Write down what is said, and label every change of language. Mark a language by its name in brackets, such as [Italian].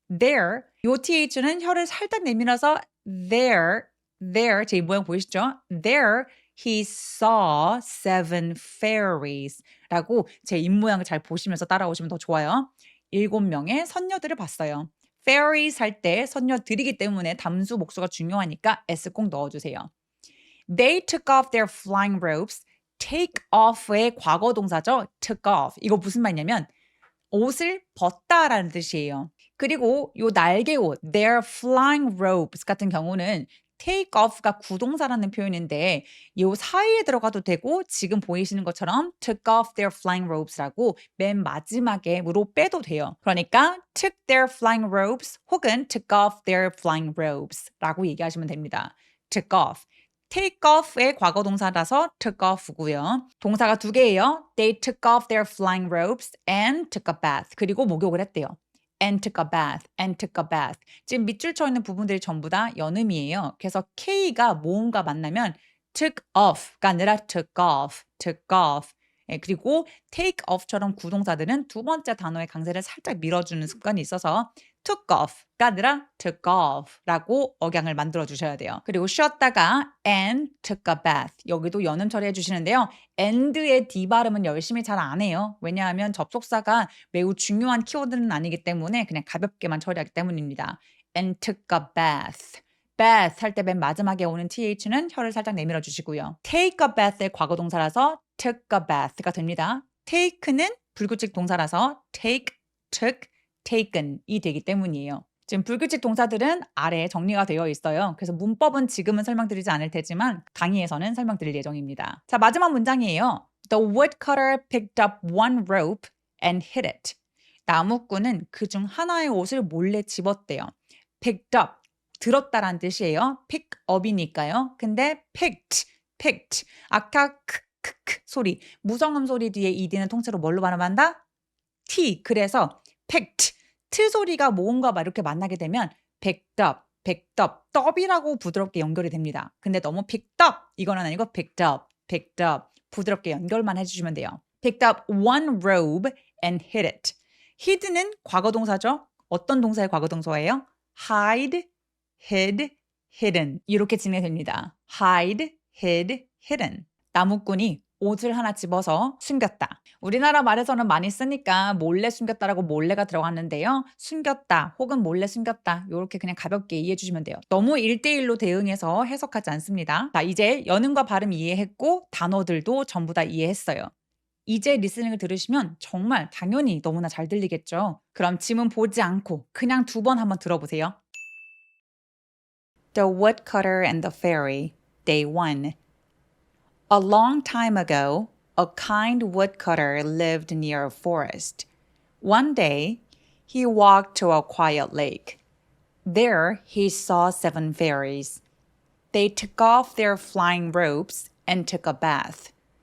[Korean] There, 요 TH는 혀를 살짝 내밀어서 there, 제 모양 보이시죠? [English] There he saw 7 fairies [Korean] 라고 제 입모양을 잘 보시면서 따라오시면 더 좋아요. 7명의 선녀들을 봤어요. fairies 할 때 선녀들이기 때문에 담수 목수가 중요하니까 S 꼭 넣어주세요. [English] They took off their flying ropes. [Korean] take off의 과거 동사죠. [English] took off. [Korean] 이거 무슨 말이냐면 옷을 벗다라는 뜻이에요. 그리고 요 날개옷, [English] their flying robes [Korean] 같은 경우는 take off가 구동사라는 표현인데 요 사이에 들어가도 되고 지금 보이시는 것처럼 [English] took off their flying robes [Korean] 라고 맨 마지막에로 빼도 돼요. 그러니까 [English] took their flying robes [Korean] 혹은 [English] took off their flying robes라고 [Korean] 얘기하시면 됩니다. [English] took off. [Korean] take off의 과거 동사라서 took off고요. 동사가 두 개예요. [English] They took off their flying robes and took a bath. [Korean] 그리고 목욕을 했대요. [English] and took a bath, and took a bath. [Korean] 지금 밑줄 쳐 있는 부분들이 전부 다 연음이에요. 그래서 K가 모음과 만나면 took off가 아니라 took off, took off. 예, 그리고 take off처럼 구동사들은 두 번째 단어의 강세를 살짝 밀어주는 습관이 있어서 took off가 아니라 took off라고 억양을 만들어 주셔야 돼요. 그리고 쉬었다가 [English] and took a bath. [Korean] 여기도 연음 처리해 주시는데요. and의 D 발음은 열심히 잘 안 해요. 왜냐하면 접속사가 매우 중요한 키워드는 아니기 때문에 그냥 가볍게만 처리하기 때문입니다. [English] and took a bath. [Korean] bath 할 때 맨 마지막에 오는 TH는 혀를 살짝 내밀어 주시고요. take a bath의 과거 동사라서 took a bath가 됩니다. take는 불규칙 동사라서 take, took, taken이 되기 때문이에요. 지금 불규칙 동사들은 아래에 정리가 되어 있어요. 그래서 문법은 지금은 설명드리지 않을 테지만 강의에서는 설명드릴 예정입니다. 자, 마지막 문장이에요. [English] The woodcutter picked up one rope and hid it. [Korean] 나무꾼은 그중 하나의 옷을 몰래 집었대요. [English] picked up, [Korean] 들었다라는 뜻이에요. pick up이니까요. 근데 picked. 아까 크크크 소리, 무성음 소리 뒤에 ed는 통째로 뭘로 발음한다? T. 그래서 picked. 트 소리가 모음과 막 이렇게 만나게 되면 picked up. 떡이라고 부드럽게 연결이 됩니다. 근데 너무 picked up 이거는 아니고 picked up. 부드럽게 연결만 해주시면 돼요. [English] picked up one robe and hid it. [Korean] hid는 과거 동사죠. 어떤 동사의 과거 동사예요? [English] hide, hid, hidden. 이렇게 진행됩니다. hide, hid, hidden. [Korean] 나무꾼이 옷을 하나 집어서 숨겼다. 우리나라 말에서는 많이 쓰니까 몰래 숨겼다라고 몰래가 들어갔는데요. 숨겼다 혹은 몰래 숨겼다 이렇게 그냥 가볍게 이해해 주시면 돼요. 너무 1대1로 대응해서 해석하지 않습니다. 자, 이제 연음과 발음 이해했고 단어들도 전부 다 이해했어요. 이제 리스닝을 들으시면 정말 당연히 너무나 잘 들리겠죠. 그럼 지문 보지 않고 그냥 2번 한번 들어보세요. [English] The Woodcutter and the Fairy, Day 1. A long time ago, a kind woodcutter lived near a forest. One day, he walked to a quiet lake. There, he saw 7 fairies. They took off their flying robes and took a bath.